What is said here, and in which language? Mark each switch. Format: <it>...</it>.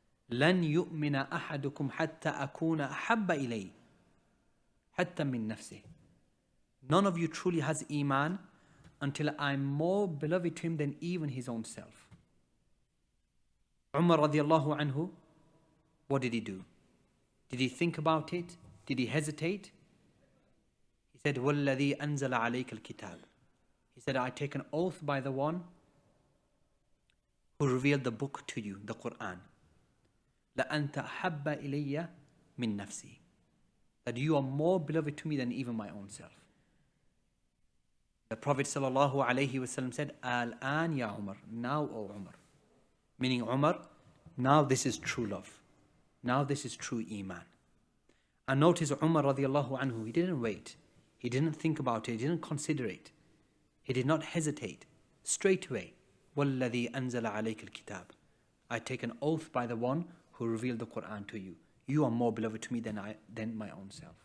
<ar>لن يؤمن أحدكم حتى أكون أحب إليه حتى من نفسه.</ar> <en>None of you truly has iman until I'm more beloved to him than even his own self. Umar radiallahu anhu, what did he do? Did he think about it? Did he hesitate? He said,</en> <ar>وَالَّذِي أَنزَلَ عَلَيْكَ الْكِتَابِ.</ar> <en>He said, I take an oath by the one who revealed the book to you, the Quran.</en> <ar>لَأَنْتَ أَحَبَّ إِلَيَّ مِن نَفْسِي.</ar> <en>That you are more beloved to me than even my own self. The Prophet ﷺ said,</en> <ar>Al-an ya Umar.</ar> <en>Now, O Umar. Meaning, Umar, now this is true love. Now this is true iman. And notice Umar radiallahu anhu, he didn't wait. He didn't think about it. He didn't consider it. He did not hesitate. Straight away,</en> <ar>وَالَّذِي أَنزَلَ عَلَيْكَ الْكِتَابِ.</ar> <en>I take an oath by the one who revealed the Quran to you. You are more beloved to me than my own self.</en>